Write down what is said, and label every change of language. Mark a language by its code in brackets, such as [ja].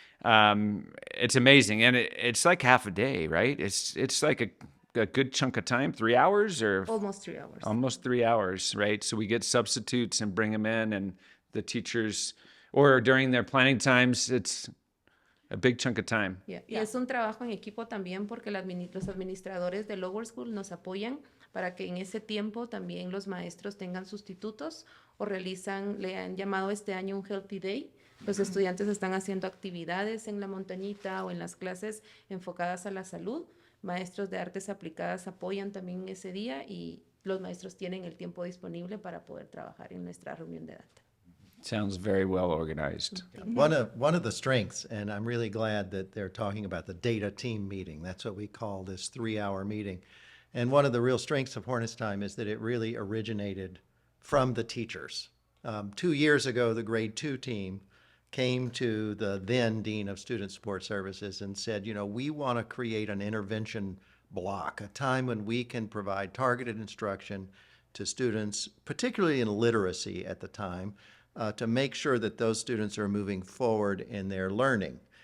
[en] It's amazing. And it's like half a day, right? It's like a good chunk of time, 3 hours or Almost 3 hours. almost 3 hours, right? So we get substitutes and bring them in, and the teachers, or during their planning times, it's a big chunk of time. Yeah. [es] Y es un trabajo en equipo también porque los administradores de Lower School nos apoyan para que en ese tiempo también los maestros tengan sustitutos o le han llamado este año un Healthy Day. Los estudiantes están haciendo actividades en la montañita o en las clases enfocadas a la salud. Maestros de artes aplicadas apoyan también ese día y los maestros tienen el tiempo disponible para poder trabajar en nuestra reunión de data. [en] Sounds very well organized. One of the strengths, and I'm really glad that they're talking about the data team meeting. That's what we call this 3-hour meeting. And one of the real strengths of Hornets Time is that it really originated from the teachers. 2 years ago, the grade 2 team came to the then Dean of Student Support Services and said, we want to create an intervention block, a time when we can provide targeted instruction to students, particularly in literacy at the time, to make sure that those students are moving forward in their learning.